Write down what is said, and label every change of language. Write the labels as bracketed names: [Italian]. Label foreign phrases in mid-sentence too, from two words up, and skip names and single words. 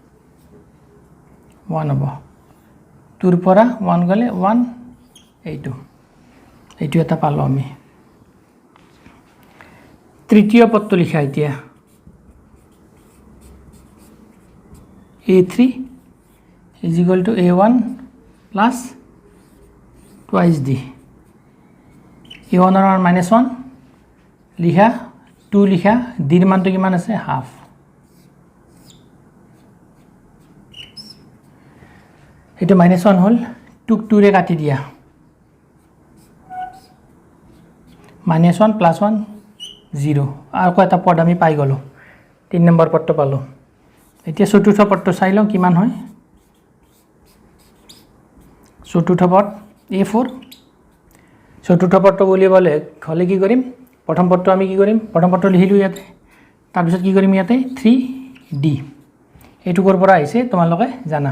[Assamese] 1 হ'ব 2 ৰ পৰা 1 গলে 1 এইটো এটা পালো আমি তৃতীয় পদটো লিখা এতিয়া [English] a3 is equal to a1 plus twice d [Assamese] a1 ৰ মান -1 লিখা 2 লিখা d ৰ মানটো কিমান আছে হাফ এটা -1 হল 2 2 ৰে কাটি দিয়া -1 plus 1 0 আর কয়টা পদ আমি পাই গলো 3 নম্বৰ পদটো পালো এতিয়া চতুৰ্থ পদটো চাই লওঁ কিমান হয় চতুৰ্থ পদ a4 চতুৰ্থ পদটো বুলিবলে হলে কি কৰিম প্ৰথম পদটো আমি কি কৰিম প্ৰথম পদটো লিখিলো ইয়াতে তাৰ পিছত কি কৰিম ইয়াতে 3d এইটো কৰ পৰা আহিছে তোমালোকে জানা